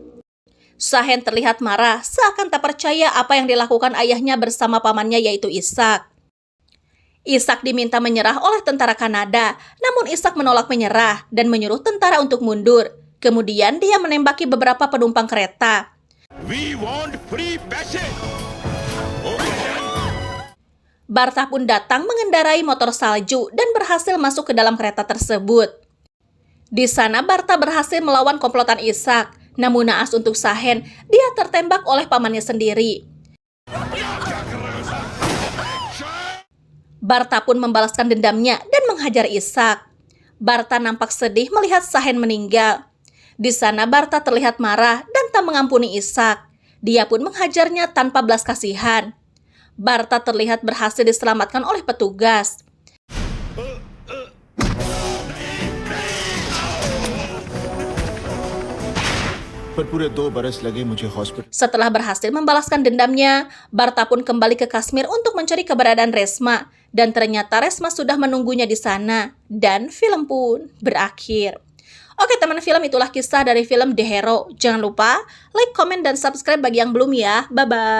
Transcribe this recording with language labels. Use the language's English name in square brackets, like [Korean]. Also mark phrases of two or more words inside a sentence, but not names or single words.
[Indonesian] Sahen terlihat marah seakan tak percaya apa yang dilakukan ayahnya bersama pamannya yaitu Ishak. Ishak diminta menyerah oleh tentara Kanada, namun Ishak menolak menyerah dan menyuruh tentara untuk mundur. Kemudian dia menembaki beberapa penumpang kereta. [English] We want free passage. [Indonesian] Barta pun datang mengendarai motor salju dan berhasil masuk ke dalam kereta tersebut. Di sana Barta berhasil melawan komplotan Ishak, namun naas untuk Sahen, dia tertembak oleh pamannya sendiri. Barta pun membalaskan dendamnya dan menghajar Ishak. Barta nampak sedih melihat Sahen meninggal. Di sana Barta terlihat marah dan tak mengampuni Ishak. Dia pun menghajarnya tanpa belas kasihan. Barta terlihat berhasil diselamatkan oleh petugas. [Hindi] पर पूरे 2 बरस लगे मुझे हॉस्पिटल। [Indonesian] Setelah berhasil membalaskan dendamnya, Barta pun kembali ke Kashmir untuk mencari keberadaan Resma. Dan ternyata Resma sudah menunggunya di sana. Dan film pun berakhir. Oke teman film, itulah kisah dari film The Hero. Jangan lupa like, komen, dan subscribe bagi yang belum ya.